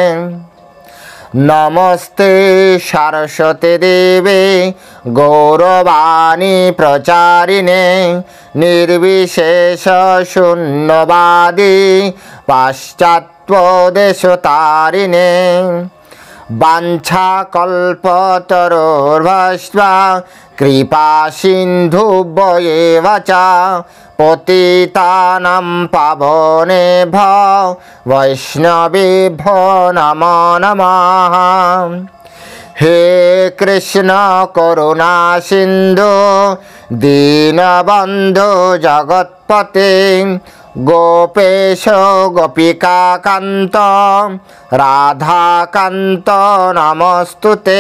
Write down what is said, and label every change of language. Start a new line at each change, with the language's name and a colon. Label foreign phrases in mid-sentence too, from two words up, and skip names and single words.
Sanskrit: নমস্তে সরস্বতী দেবে গৌরবাণী প্রচারিণে নির্বিশেষ শূন্যবাদী পাশ্চাত্যদেশতারিণে। বাঞ্ছাকল্পতরুর্ভস্ম কৃপা সিন্ধুভ্যেব চ পতিতানাং পাবনেভ্যো বৈষ্ণবেভ্যো নমো নমঃ। হে কৃষ্ণ করুণা সিন্ধু দীনবন্ধু জগৎপতে গোপেশ গোপিকাকান্ত রাধাকান্ত নমস্তুতে।